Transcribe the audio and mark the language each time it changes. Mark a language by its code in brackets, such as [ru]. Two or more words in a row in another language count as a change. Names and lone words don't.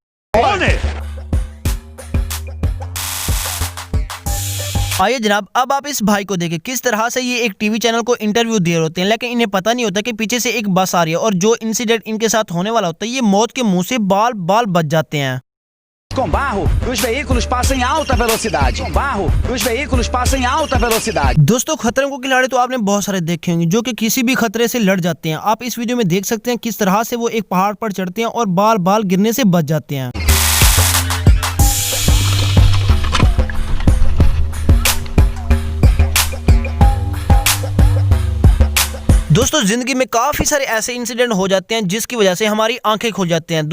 [hi] आइए जनाब, अब आप इस भाई को देखें किस तरह से ये एक [en] TV channel [hi] को इंटरव्यू दे रहे होते हैं, लेकिन इन्हें पता नहीं होता कि पीछे से एक बस आ रही है और जो इंसिडेंट इनके साथ होने वाला होता है ये मौत के मुंह से बाल बाल बच जाते हैं। [pt] Com barro, os veículos passam em alta velocidade. Com barro, os veículos passam em alta velocidade. [hi] दोस्तों, खतरों को खिलाड़ी तो आपने बहुत सारे देखे होंगे जो कि किसी भी खतरे से लड़ जाते हैं। आप इस वीडियो में देख सकते हैं किस तरह से वो एक पहाड़ पर चढ़ते हैं और बाल बाल गिरने से बच जाते हैं। दोस्तों, जिंदगी में काफ़ी सारे ऐसे इंसिडेंट हो जाते हैं जिसकी वजह से हमारी आंखें खुल जाती हैं।